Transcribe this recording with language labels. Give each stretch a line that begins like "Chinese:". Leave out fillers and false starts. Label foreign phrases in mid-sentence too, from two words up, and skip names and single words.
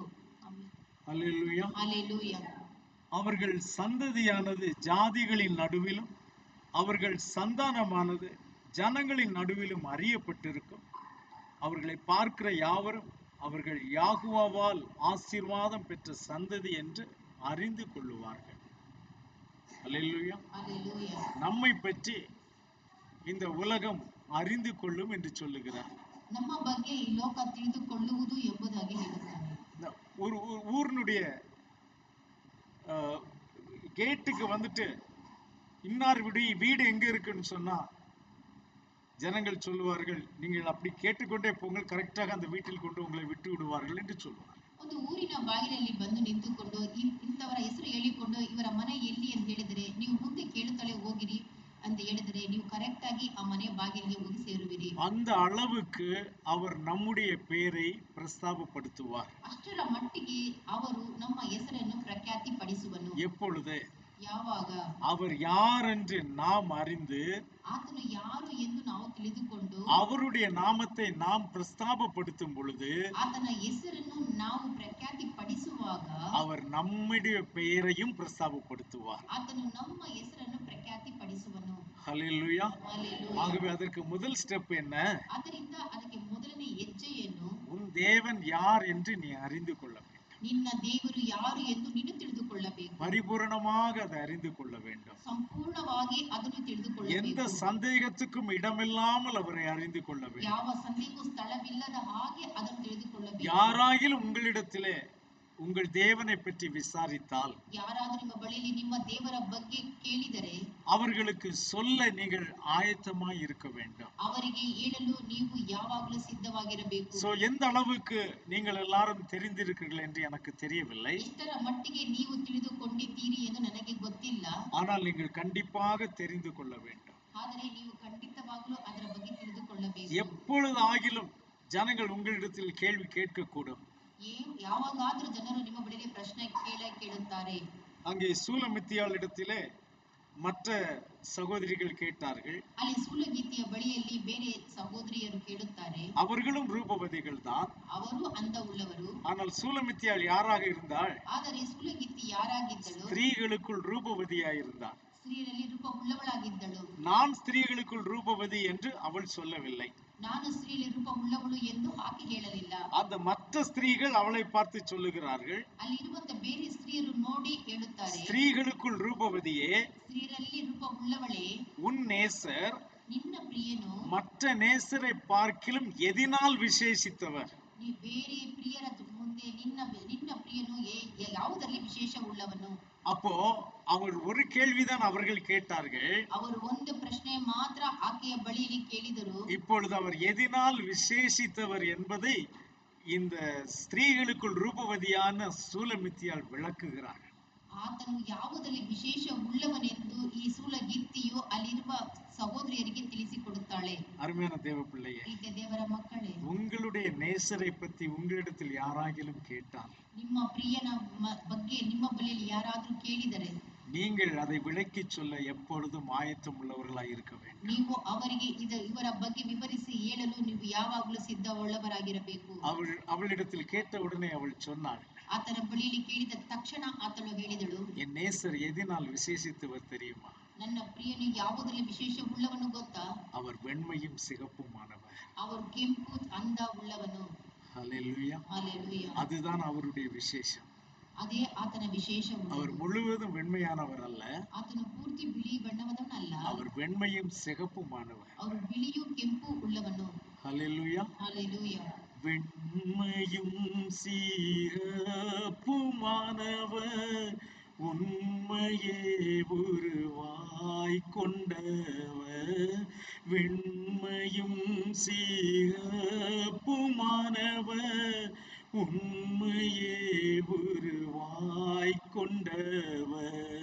Tamil: அல்லேலூயா. அல்லேலூயா. அவர்கள் சந்ததியானது ஜாதிகளின் நடுவிலும் அவர்கள் சந்தானமானது ஜனங்களின் நடுவிலும் அறியப்பட்டிருக்கும். அவர்களை பார்க்கிற யாவரும் அவர்கள் யாகுவாவால் ஆசீர்வாதம் பெற்ற சந்ததி என்று அறிந்து கொள்ளுவார்கள். அல்லேலூயா. அல்லேலூயா. நம்மை பற்றி இந்த உலகம் அறிந்து கொள்ளும் என்று சொல்லுகிறார்.
Kannada: ನಮ್ಮ ಬಗ್ಗೆ ಈ ಲೋಕ ತಿಳಿದುಕೊಳ್ಳುವುದು ಎಂಬುದಾಗಿ ಹೇಳುತ್ತಾನೆ.
Tamil: ஒரு ஊரினுடைய கேட்டுக்கு வந்துட்டு இன்னார் வீடு எங்க இருக்குன்னு சொன்னா ஜனங்கள் சொல்லுவார்கள், நீங்கள் அப்படி கேட்டுக்கொண்டே போங்கள், கரெக்டாக அந்த வீட்டில் கொண்டு உங்களை விட்டு விடுவார்கள் என்று சொல்லுவார்கள்.
Kannada: ಒಂದು ಊರಿನ ಬಾಗಿಲಲ್ಲಿ ಬಂದು ನಿಂತುಕೊಂಡು ಇಂಥವರ ಹೆಸರು ಹೇಳಿಕೊಂಡು ಇವರ ಮನೆ ಎಲ್ಲಿ ಅಂತ ಹೇಳಿದರೆ ನೀವು ಮುಂದೆ
Tamil: அந்த அளவுக்கு அவர் நம்முடைய பெயரை பிரஸ்தாபப்படுத்துவார்.
Kannada: ಅಷ್ಟರ ಮಟ್ಟಿಗೆ ಅವರು ನಮ್ಮ ಹೆಸರನ್ನು ಪ್ರಖ್ಯಾತಿ ಪಡಿಸುವನು.
Tamil: எப்பொழுது?
Kannada: ಯಾವಾಗ?
Tamil: அவர் யார் என்று நாம் அறிந்து
Kannada: ಆತನು ಯಾರು ಎಂದು ನಾವು ತಿಳಿದುಕೊಂಡು
Tamil: அவருடைய நாமத்தை நாம் பிரஸ்தாபப்படுத்தும் பொழுது
Kannada: ಆತನ ಹೆಸರನ್ನು ನಾವು ಪ್ರಖ್ಯಾತಿ ಪಡಿಸುವಾಗ
Tamil: அவர் நம்முடைய பெயரையும் பிரஸ்தாபப்படுத்துவார்.
Kannada: ಆತನು ನಮ್ಮ ಹೆಸರನ್ನು ಪ್ರಖ್ಯಾತಿ ಪಡಿಸುವನು.
Tamil: ஹல்லேலூயா.
Kannada: ಹಲ್ಲೆಲೂಯಾ.
Tamil: ஆகவே அதற்கு முதல் ஸ்டெப் என்ன?
Kannada: ಆದ್ದರಿಂದ ಅದಕ್ಕೆ ಮೊದಲನೇ ಹೆಜ್ಜೆ ಏನು?
Tamil: உன் தேவன் யார் என்று நீ அறிந்து கொள்ள வேண்டும்.
Kannada: ನಿನ್ನ ದೇವರು ಯಾರು ಎಂದು ನೀನು ತಿಳಿದುಕೊಳ್ಳಬೇಕು.
Tamil: பரிபூரணமாக அதை அறிந்து கொள்ள வேண்டும்.
Kannada: ಸಂಪೂರ್ಣವಾಗಿ ಅದನ್ನು
Tamil: எந்த
Kannada: ತಿಳಿದುಕೊಳ್ಳಬೇಕು.
Tamil: சந்தேகத்துக்கும் இடமில்லாமல் அவரை அறிந்து கொள்ள வேண்டும்.
Kannada: ಯಾವ ಸಂದೇಹಕ್ಕೂ ಸ್ಥಳವಿಲ್ಲದ ಹಾಗೆ ಅದನ್ನು ತಿಳಿದುಕೊಳ್ಳಬೇಕು.
Tamil: யாராகிலும் உங்களிடத்திலே உங்கள் தேவனை பற்றி விசாரித்தால்
Kannada: ಯಾರಾದರೂ ನಿಮ್ಮ ಬಳಿಯಲ್ಲಿ ನಿಮ್ಮ ದೇವರ ಬಗ್ಗೆ ಕೇಳಿದರೆ
Tamil: அவர்களுக்கு சொல்ல நீங்கள் ஆயத்தமாய் இருக்க வேண்டும்.
Kannada: ಅವರಿಗೆ ಹೇಳಲು ನೀವು ಯಾವಾಗಲೂ ಸಿದ್ಧವಾಗಿರಬೇಕು.
Tamil: சோ எந்த அளவுக்கு நீங்கள் எல்லாரும் தெரிந்திருக்கிறீர்கள் என்று எனக்கு தெரியவில்லை.
Kannada: ಎಷ್ಟರ ಮಟ್ಟಿಗೆ ನೀವು ತಿಳಿದುಕೊಂಡಿದ್ದೀರಿ ಎಂದು ನನಗೆ ಗೊತ್ತಿಲ್ಲ.
Tamil: ஆனால் நீங்கள் கண்டிப்பாக தெரிந்து கொள்ள வேண்டும்.
Kannada: ಆದರೆ ನೀವು ಖಂಡಿತವಾಗಲೂ ಅದರ ಬಗ್ಗೆ ತಿಳಿದುಕೊಳ್ಳಬೇಕು.
Tamil: எப்பொழுதாகிலும் ஜனங்கள் உங்களிடத்தில் கேள்வி கேட்கக்கூடும்.
Kannada: ಯಾವಾಗಾದ್ರೂ ಜನರು ನಿಮ್ಮ ಬಳಿಯಲ್ಲಿ ಪ್ರಶ್ನೆ ಕೇಳುತ್ತಾರೆ.
Tamil: அங்கே சூலமித்தியாளிடத்திலே மற்ற சகோதரிகள் கேட்டார்கள்.
Kannada: ಅಲ್ಲಿ ಸೂಲಗಿತ್ತಿಯ ಬಳಿಯಲ್ಲಿ ಬೇರೆ ಸಹೋದರಿಯರು ಕೇಳುತ್ತಾರೆ.
Tamil: அவர்களும் ரூபவதிகள் தான்.
Kannada: ಅವರು ಅಂದ ಉಳ್ಳವರು.
Tamil: ஆனால் சூலமித்தியாள் யாராக இருந்தாள்?
Kannada: ಆದರೆ ಸೂಲಗಿತ್ತಿ ಯಾರಾಗಿದ್ದಳು?
Tamil: ஸ்திரீகளுக்குள் ரூபவதியாயிருந்தாள்.
Kannada: ಸ್ತ್ರೀಯರಲ್ಲಿ ರೂಪ ಉಳ್ಳವಳಾಗಿದ್ದಳು.
Tamil: நான் ஸ்திரீகளுக்குள் ரூபவதி என்று அவள் சொல்லவில்லை.
Kannada: ನಾನು ಸ್ತ್ರೀಯಲ್ಲಿ ರೂಪ ಉಳ್ಳವಳು ಎಂದು ಆಕೆ ಹೇಳಲಿಲ್ಲ.
Tamil: அந்த மற்ற ஸ்திரீகள் அவளை பார்த்து சொல்லுகிறார்கள்,
Kannada: ಅಲ್ಲಿರುವಂತ ಬೇರೆ ಸ್ತ್ರೀಯರು ನೋಡಿ ಹೇಳುತ್ತಾರೆ,
Tamil: ஸ்திரீகளுக்குள் ரூபவதியே,
Kannada: ಸ್ತ್ರೀಯರಲ್ಲಿ ರೂಪ ಉಳ್ಳವಳೇ,
Tamil: உன் நேசர்
Kannada: ನಿನ್ನ ಪ್ರಿಯನು
Tamil: மற்ற நேசரை பார்க்கிலும் எதினால் விசேஷித்தவர்?
Kannada: ನೀ ಬೇರೆ ಪ್ರಿಯರ ಮುಂದೆ ನಿನ್ನ ಪ್ರಿಯನು ಯಾವುದರಲ್ಲಿ ವಿಶೇಷ ಉಳ್ಳವನು?
Tamil: அப்போ அவர் ஒரு கேள்விதான் அவர்கள் கேட்டார்கள்.
Kannada: ಅವರು ಒಂದು ಪ್ರಶ್ನೆ ಮಾತ್ರ ಆಕೆಯ ಬಳಿಯಲ್ಲಿ ಕೇಳಿದರು.
Tamil: இப்பொழுது அவர் எதினால் விசேஷித்தவர் என்பதை இந்த ஸ்திரீகளுக்குள் ரூபவதியான சூலமித்தியால் விளக்குகிறார்.
Kannada: ಆತನು ಯಾವುದರಲ್ಲಿ ವಿಶೇಷ ಉಳ್ಳವನೆಂದು ಈ ಸೂಲಗಿತ್ತಿಯು ಅಲ್ಲಿರುವ ಸಹೋದರಿಯರಿಗೆ ತಿಳಿಸಿಕೊಡುತ್ತಾಳೆ.
Tamil: அருமையான தேவ பிள்ளையே,
Kannada: ಪ್ರೀತಿಯ ದೇವರ ಮಕ್ಕಳೇ,
Tamil: உங்களுடைய நேசரை பற்றி உங்களிடத்தில் யாராகிலும் கேட்டால்,
Kannada: ನಿಮ್ಮ ಪ್ರಿಯನ ಬಗ್ಗೆ ನಿಮ್ಮ ಬಳಿಯಲ್ಲಿ ಯಾರಾದರೂ ಕೇಳಿದರೆ,
Tamil: நீங்கள் அதை விளக்கி சொல்ல எப்பொழுதும் ஆயத்தம் உள்ளவர்களாய் இருக்க வேண்டும்.
Kannada: ನೀವು ಅವರಿಗೆ ಇವರ ಬಗ್ಗೆ ವಿವರಿಸಿ ಹೇಳಲು ನೀವು ಯಾವಾಗಲೂ ಸಿದ್ಧವುಳ್ಳವರಾಗಿರಬೇಕು.
Tamil: அவளிடத்தில் கேட்ட உடனே அவள் சொன்னாள்,
Kannada: ಆತನ ಬಳಿಯಲ್ಲಿ ಕೇಳಿದ ತಕ್ಷಣ ಆತಳು ಹೇಳಿದಳು,
Tamil: என் நேசர் எதினால் விசேஷித்தவர் தெரியுமா?
Kannada: ನನ್ನ ಪ್ರಿಯನು ಯಾವುದರಲ್ಲಿ ವಿಶೇಷ ಉಳ್ಳವನು ಗೊತ್ತಾ?
Tamil: அவர் வெண்மையும் சிகப்புமானவர்.
Kannada: ಅವರು ಕೆಂಪು ಅಂದ ಉಳ್ಳವನು.
Tamil: ஹல்லேலூயா.
Kannada: ಹಲ್ಲೆಲೂಯಾ.
Tamil: அதுதான் அவருடைய விசேஷம்.
Kannada: ಅದೇ ಆತನ ವಿಶೇಷ.
Tamil: அவர் முழுவதும் வெண்மையானவர் அல்ல,
Kannada: ಆತನು ಪೂರ್ತಿ ಬಿಳಿ ಬಣ್ಣವದವನಲ್ಲ,
Tamil: அவர் வெண்மையும் சிகப்புமானவர்.
Kannada: ಅವರು ಬಿಳಿಯೂ ಕೆಂಪು ಉಳ್ಳವನು.
Tamil: ஹல்லேலூயா.
Kannada: ಹಲ್ಲೆಲೂಯಾ.
Tamil: வெண்மையும் சிகப்புமானவர், உண்மையே உருவாய் கொண்டவர். வெண்மையும் சிகப்புமானவர், உண்மையே உருவாய் கொண்டவர்.